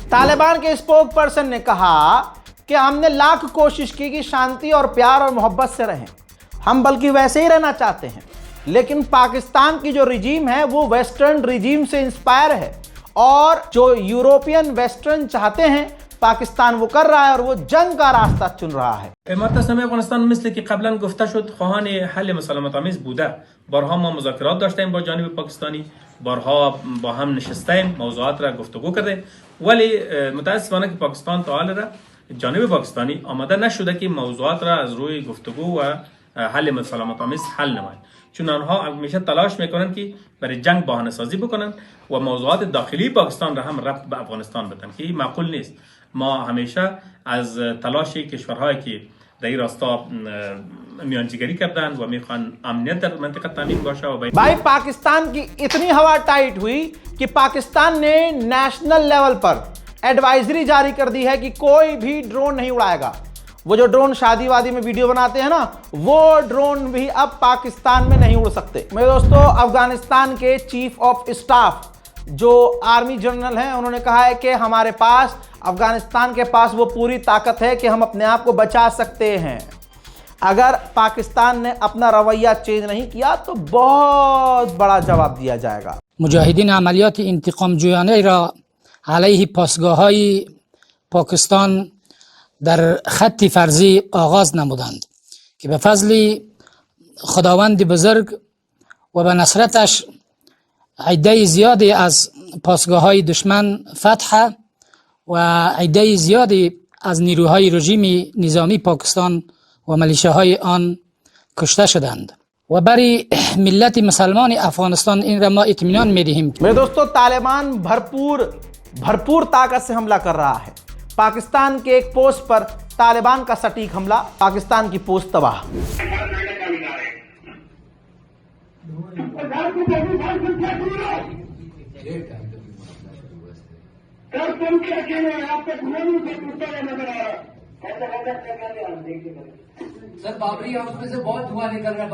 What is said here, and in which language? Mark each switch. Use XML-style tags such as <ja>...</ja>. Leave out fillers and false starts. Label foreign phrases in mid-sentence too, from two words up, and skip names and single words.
<hi>तालिबान के</hi> <en>spokesperson</en> <hi>ने कहा कि हमने लाख कोशिश की कि शांति और प्यार और मोहब्बत से रहें, हम बल्कि वैसे ही रहना चाहते हैं, लेकिन पाकिस्तान की जो रिजीम है वो</hi> <en>western regime</en> <hi>से इंस्पायर है और जो</hi> <en>European western</en> <hi>चाहते हैं पाकिस्तान वो कर रहा है और वो जंग का रास्ता चुन रहा है.</hi> <fa>مرتسمه افغانستان مثل که قبلا گفته شد خواهان حل مسالمت آمیز بوده. بارها ما مذاکرات داشتیم با جانب پاکستانی، بارها با هم نشستیم، موضوعات را گفتگو کردیم، ولی متاسفانه که پاکستان تا حال را جانب پاکستانی آماده نشده که موضوعات را از روی گفتگو و حل مسالمت آمیز حل نماید، چون آنها همیشه تلاش میکنند که برای جنگ بهانه سازی بکنند و موضوعات داخلی پاکستان را هم ربط به افغانستان بدن که معقول نیست. ما همیشه از تلاش کشورهایی که در این راستا میانجیگری کردن و میخوان امنیت در منطقه تامین باشه و</fa> <hi>भाई पाकिस्तान की इतनी हवा टाइट हुई कि पाकिस्तान ने</hi> <en>national level</en> <hi>पर एडवाइजरी जारी कर दी है कि कोई भी ड्रोन नहीं उड़ाएगा. वो जो ड्रोन शादी वादी में वीडियो बनाते हैं ना, वो ड्रोन भी अब पाकिस्तान में नहीं उड़ सकते. मेरे दोस्तों, अफगानिस्तान के</hi> <en>chief of staff</en> <hi>जो</hi> <en>army general</en> <hi>हैं, उन्होंने कहा है कि हमारे पास, अफगानिस्तान के पास वो पूरी ताकत है कि हम अपने आप को बचा सकते हैं. अगर पाकिस्तान ने अपना रवैया चेंज नहीं किया तो बहुत बड़ा जवाब दिया जाएगा.</hi> <fa>مجاهدین عملیات انتقام‌جویانه را علیه پاسگاه‌های پاکستان در خط فرضی آغاز نمودند که به فضل خداوند بزرگ و به نصرتش عده زیادی از پاسگاه‌های دشمن فتح و عده زیادی از نیروهای رژیم نظامی پاکستان و ملیشه‌های آن کشته شدند و برای ملت مسلمان افغانستان این را ما اطمینان می‌دهیم.</fa> <hi>मेरे दोस्तों, तालिबान भरपूर ताकत से हमला कर रहा है. पाकिस्तान के एक पोस्ट पर तालिबान का सटीक हमला, पाकिस्तान की पोस्ट तबाह. सर, बाबरी हाउस में से बहुत धुआं निकल रहा है.</hi>